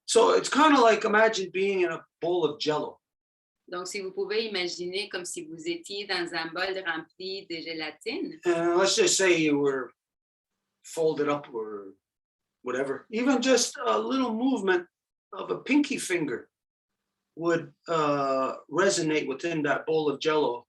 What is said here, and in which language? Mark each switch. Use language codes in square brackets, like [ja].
[en] So it's kind of like, imagine being in a bowl of jello. [fr] Donc, si vous pouvez imaginer comme si vous étiez dans un bol rempli de gélatine. [en] And let's just say you were folded up or whatever. Even just a little movement of a pinky finger would resonate within that bowl of jello.